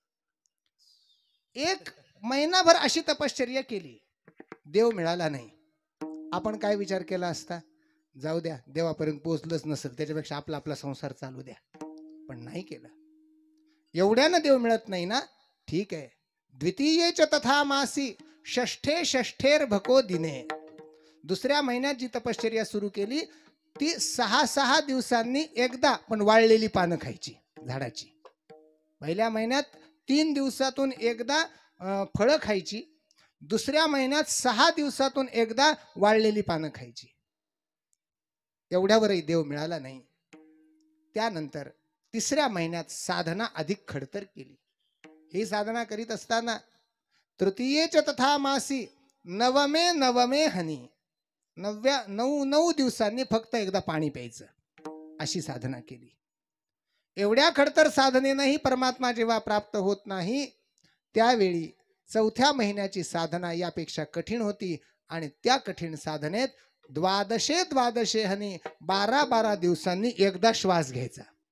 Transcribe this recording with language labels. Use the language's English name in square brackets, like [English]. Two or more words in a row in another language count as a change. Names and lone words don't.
[Marathi] 1 महिनाभर अशी तपश्चर्या केली, देव मिळाला नाही. आपण काय विचार केला असता? जाऊ द्या, देवापर्यंत पोहोचलंच नसेल, त्याच्यापेक्षा आपला आपला संसार चालू द्या. पण नाही केलं. एवढ्यानं देव मिळत नाही ना, ठीक आहे. [Sanskrit] द्वितीयेच तथा मासी षष्ठे षष्ठेर भको दिने. [Marathi] दुसऱ्या महिन्यात जी तपश्चर्या सुरू केली ती 6-6 दिवसांनी एकदा पण वाळलेली पानं खायची झाडाची. पहिल्या महिन्यात 3 दिवसातून एकदा फळं खायची. दुसऱ्या महिन्यात 6 दिवसातून एकदा वाळलेली पानं खायची. एवढ्यावरही देव मिळाला नाही. त्यानंतर 3ऱ्या महिन्यात साधना अधिक खडतर केली. ही साधना करीत असताना [Sanskrit] तृतीयेच तथा मासी नवमे नवमे हनी, [Marathi] 9 दिवसांनी फक्त एकदा पाणी प्यायचं, अशी साधना केली. एवढ्या खडतर साधनेनंही परमात्मा जेव्हा प्राप्त होत नाही त्यावेळी 4थ्या महिन्याची साधना यापेक्षा कठीण होती. आणि त्या कठीण साधनेत [Sanskrit] द्वादशे हनी [Marathi] 12 दिवसांनी एकदा श्वास घ्यायचा.